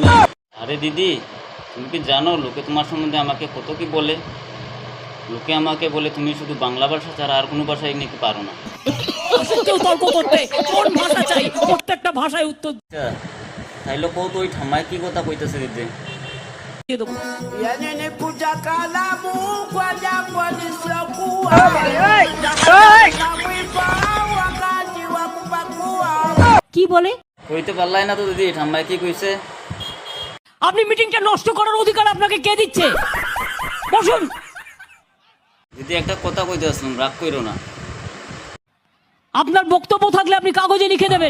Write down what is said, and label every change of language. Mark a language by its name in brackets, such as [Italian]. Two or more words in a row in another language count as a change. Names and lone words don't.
[Bangla] আরে দিদি, তুমি কি জানো লোকে তোমার সম্বন্ধে আমাকে কত কি বলে? লোকে আমাকে বলে তুমি শুধু বাংলা ভাষা ছাড়া আর কোনো ভাষাই নাকি পারো না। তর্ক করতে কোন ভাষা চাই, প্রত্যেকটা ভাষায় উত্তর আচ্ছা, তাইলে কত ওই ঠাম্মায় কি কথা কইতেছে দিদি? দিয়ে দেবো। [Swahili] Yanenikuta kalamu kwa jambo lisiokuwa namwipa wakati wa kupakua. [Bangla] কি বলে? কইতে পারলাই না তো দিদি, ঠাম্মায় কি কইছে? আপনি মিটিংটা নষ্ট করার অধিকার আপনাকে কে দিচ্ছে? বসুন। দিদি একটা কথা কইতে আসলাম, রাগ কইরো না। আপনার বক্তব্য থাকলে আপনি কাগজে লিখে দেবেন।